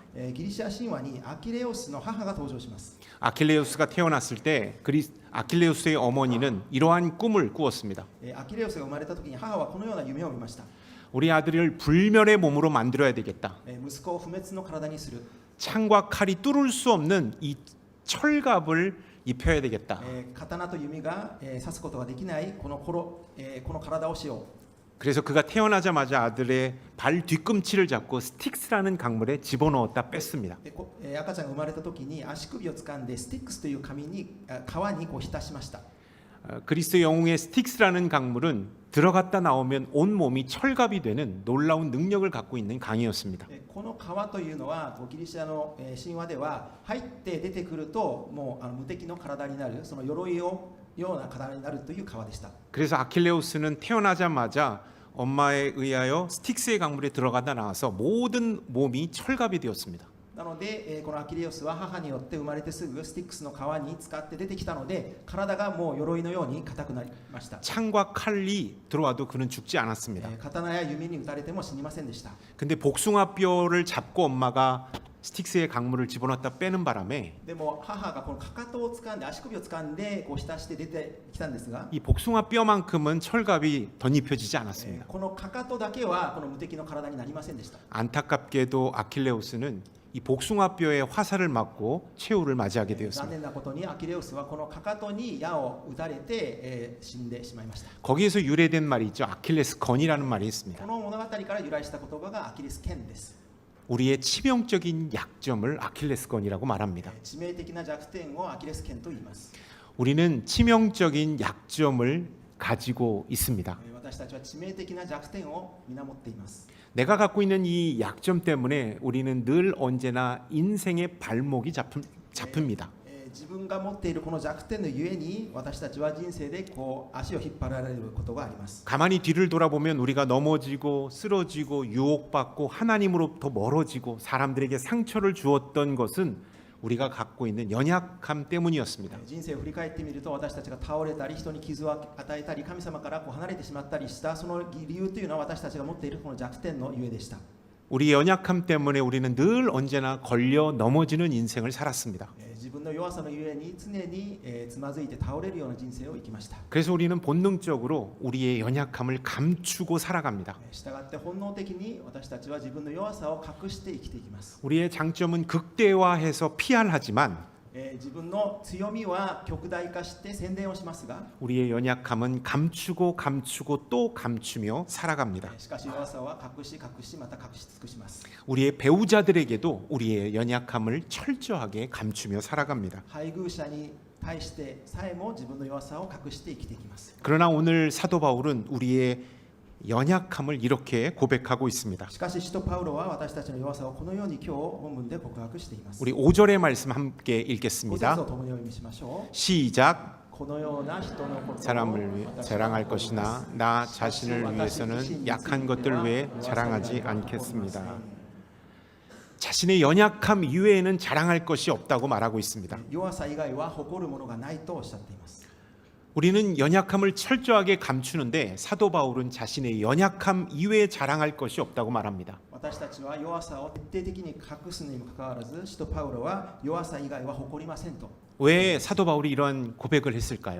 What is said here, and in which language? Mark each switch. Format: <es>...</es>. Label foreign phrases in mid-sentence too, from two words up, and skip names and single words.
<ja>ギリシャ神話にアキレオスの母が登場します。</ja> <ko>아킬레우스가 태어났을 때 아킬레우스의 어머니는 이러한 꿈을 꾸었습니다.</ko> <ja>アキレオスが生まれた時に母はこのような夢を見ました。</ja> <ko>우리 아들을 불멸의 몸으로 만들어야 되겠다.</ko> <ja>息子を不滅の体にする。</ja> <ko>창과 칼이 뚫을 수 없는 이 철갑을 입혀야 되겠다.</ko> <ja>刀と弓が刺すことができないこの体をしよう。</ja> <ko>그래서 그가 태어나자마자 아들의 발 뒤꿈치를 잡고 스틱스라는 강물에 집어넣었다 뺐습니다.</ko> <ja>で赤ちゃんが生まれた時に足首を掴んでスティックスという川にこう浸しました。</ja> <ko>그리스도 영웅의 스틱스라는 강물은 들어갔다 나오면 온 몸이 철갑이 되는 놀라운 능력을 갖고 있는 강이었습니다.</ko> <ja>この川というのはギリシャの神話では入って出てくるともう無敵の体になる、その鎧をような体になるという川でした。</ja> <ko>그래서 아킬레우스는 태어나자마자 엄마에 의하여 스틱스의 강물에 들어가다 나와서 모든 몸이 철갑이 되었습니다.</ko> <ja>なので、このアキレウスは母によって生まれてすぐスティックスの川に使って出てきたので、体がもう鎧のように硬くなりました。</ja> <ko>창과 칼이 들어와도 그는 죽지 않았습니다.</ko> <ja>刀や弓に打たれても死にませんでした。</ja> <ko>근데 복숭아뼈를 잡고 엄마가 스틱스의 강물을 집어넣었다 빼는 바람에</ko> <ja>でも母がこのかかとを掴んで足首を掴んでこう浸して出てきたんですが、</ja> <ko>이 복숭아뼈만큼은 철갑이 덧입혀지지 않았습니다.</ko> <ja>このかかとだけはこの無敵の体になりませんでした。</ja> <ko>안타깝게도 아킬레우스는 이 복숭아뼈에 화살을 맞고 최후를 맞이하게</ko> <ja>残</ja> <ko>되었습니다.</ko> <ja>念なことにアキレウスはこのかかとに矢を打たれて、死んでしまいました。</ja> <ko>거기에서 유래된 말이 있죠. 아킬레스건이라는 말이 있습니다.</ko> <ja>この物語から由来した言葉がアキレス腱です。</ja> <ko>우리의 치명적인 약점을 아킬레스건이라고 말합니다.</ko> <ja>致命的な弱点をアキレス腱と言います。</ja> <ko>우리는 치명적인 약점을 가지고 있습니다.</ko> <ja>私たちは致命的な弱点を皆持っています。</ja> <ko>내가 갖고 있는 이 약점 때문에 우리는 늘 언제나 인생의 발목이 잡힙니다.</ko> <ja>自分が持っているこの弱点のゆえに私たちは人生でこう足を引っ張られることがあります。</ja> <ko>가만히 뒤를 돌아보면 우리가 넘어지고 쓰러지고 유혹받고 하나님으로부터 멀어지고 사람들에게 상처를 주었던 것은 우리가 갖고 있는 연약함 때문이었습니다.</ko> <ja>人生を振り返ってみると私たちが倒れたり人に傷を与えたり神様からこう離れてしまったりしたその理由というのは私たちが持っているこの弱点のゆえでした。</ja> <ko>우리의 연약함 때문에 우리는 늘 언제나 걸려 넘어지는 인생을 살았습니다.</ko> <ja>自分の弱さのゆえに常につまずいて倒れるような人生を生きました。</ja> <ko>그래서 우리는 본능적으로 우리의 연약함을 감추고 살아갑니다.</ko> <ja>したがって本能的に私たちは自分の弱さを隠して生きていきます。</ja> <ko>우리의 장점은 극대화해서 PR하지만</ko> <ja>自分の強みは極大化して宣伝をしますが、</ja> <ko>우리의 연약함은 감추고 또 감추며 살아갑니다.</ko> <ja>しかし弱さは隠しまた隠し尽くします。</ja> <ko>우리의 배우자들에게도 우리의 연약함을 철저하게 감추며 살아갑니다.</ko> <ja>配偶者に対してさえも自分の弱さを隠して生きていきます。</ja> <ko>그러나 오늘 사도 바울은 우리의 연약함을 이렇게 고백하고 있습니다.</ko> <ja>しかし使徒パウロは私たちの弱さをこのように今日本文で告白しています。</ja> <ko>우리 5절의 말씀 함께</ko> <ja>5節</ja> <ko>읽겠습니다.</ko> <ja>を共にお読みしましょう。</ja> <ko>시작.</ko> <ja>このような人のことを</ja> <ko>사람을 위해 자랑할 것이나 나 자신을 위해서는 약한 것들 외에 자랑하지 않겠습니다. 자신의 연약함 이외에는 자랑할 것이 없다고 말하고 있습니다.</ko> <ja>弱さ以外は誇るものがないとおっしゃっています。</ja> <ko>우리는 연약함을 철저하게 감추는데 사도 바울은 자신의 연약함 이외에 자랑할 것이 없다고 말합니다.</ko> <ja>私たちは弱さを徹底的に隠すにもかかわらず使徒パウロは弱さ以外は誇りませんと。</ja> <ko>왜 사도 바울이 이런 고백을 했을까요?</ko>